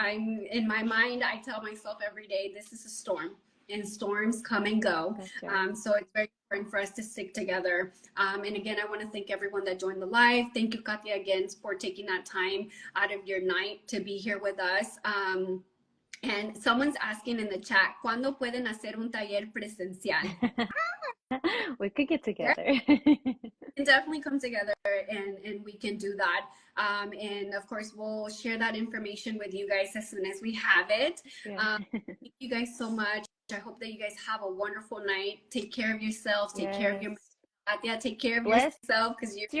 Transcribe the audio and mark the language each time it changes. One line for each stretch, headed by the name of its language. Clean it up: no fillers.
English: In my mind, I tell myself every day, this is a storm, and storms come and go. So it's very important for us to stick together. And again, I want to thank everyone that joined the live. Thank you, Katia, again, for taking that time out of your night to be here with us. And someone's asking in the chat,
Spanish: ¿cuándo pueden hacer un taller presencial?
English: We could get together. Can definitely come together, and we can do that. And of course, we'll share that information with you guys as soon as we have it. Thank you guys so much. I hope that you guys have a wonderful night. Take care of yourself. Take care of your take care of yourself, because